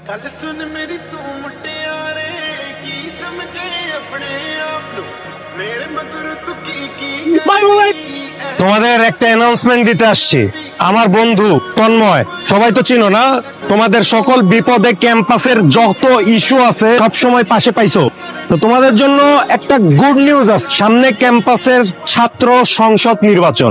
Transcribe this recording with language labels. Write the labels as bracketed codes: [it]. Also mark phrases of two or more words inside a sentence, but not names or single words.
[pa] ਗੱਲ ਸੁਣ ਮੇਰੀ ਤੂੰ ਮੁਟਿਆਰੇ ਕੀ ਸਮਝੇ ਅਪਣੇ ਆਪ ਨੂੰ ਮੇਰੇ ਮਗਰ ਤੂੰ ਕੀ [bn] তোমাদের একটা অ্যানাউন্সমেন্ট দিতে আসছি। আমার বন্ধু তন্ময়, সবাই তো চিনো না? তোমাদের সকল বিপদে ক্যাম্পাসের যত ইস্যু আছে সব সময় পাশে পাইছো। তো তোমাদের জন্য একটা [en] good news [bn] আছে, সামনে ক্যাম্পাসের ছাত্র সংসদ নির্বাচন।